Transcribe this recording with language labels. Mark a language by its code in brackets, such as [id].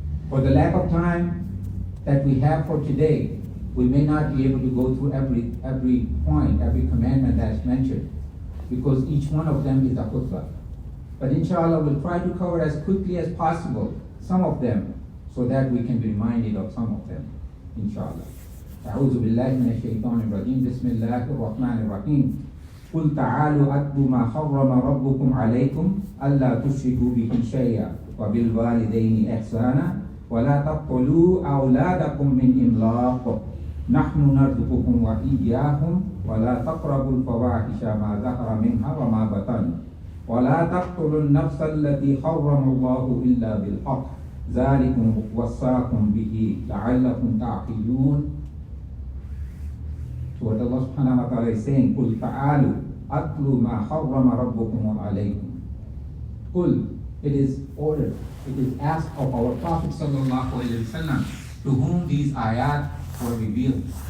[en] For the lack of time that we have for today, we may not be able to go through every point, every commandment that's mentioned, because each one of them is a khutbah. But inshallah, we'll try to cover as quickly as possible some of them, so that we can be reminded of some of them, inshallah. [ar] أعوذ بالله من الشيطان الرجيم. بسم الله الرحمن الرحيم. قل تعالوا أتلوا ما حرم ربكم عليكم ألا تشركوا به شيئا وبالوالدين إحسانا ولا تقتلوا أولادكم من إملاق نحن نرزقكم وإياهم ولا تقربوا الفواحش ما ظهر منها وما بطن ولا تقتلوا النفس التي حرم الله إلا بالحق ذلكم وصاكم به لعلكم تعقلون. [en] So what Allah subhanahu wa ta'ala is saying, [ar] قُلْ تَعَالُوا أَتْلُوا مَا حَرَّمَ رَبُّكُمْ عَلَيْكُمْ. [en] قُلْ, it is ordered, it is asked of our Prophet sallallahu alayhi wa sallam, to whom these ayat were revealed.